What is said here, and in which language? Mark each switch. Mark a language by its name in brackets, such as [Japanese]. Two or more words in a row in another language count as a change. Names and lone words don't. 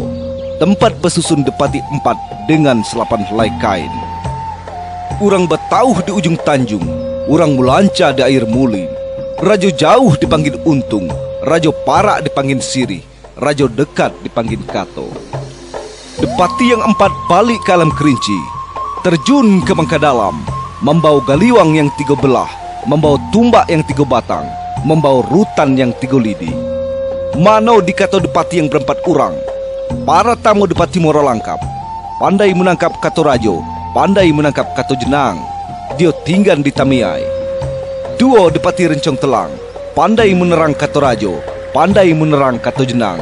[Indonesian] Tempat besusun Depati 4 dengan 8 helai kain. [Minangkabau] Urang betauh di ujung tanjung, urang mulanca di air mulin. Rajo jauh dipanggil untung, rajo parak dipanggil sirih, rajo dekat dipanggil kato. [Indonesian] Depati yang 4 balik ke alam kerinci, terjun ke bangka dalam, membawa galiwang yang 3 belah, membawa tumbak yang 3 batang, membawa rutan yang 3 lidi. [Minangkabau] Mano dikato depati yang berempat urang. Para tamu Depati Moro Langkap, pandai menangkap kato rajo, pandai menangkap kato jenang. [Indonesian] Dia tinggal di Tamiai. [Minangkabau] 2 Depati Rencong Telang, pandai menerang kato rajo, pandai menerang kato jenang.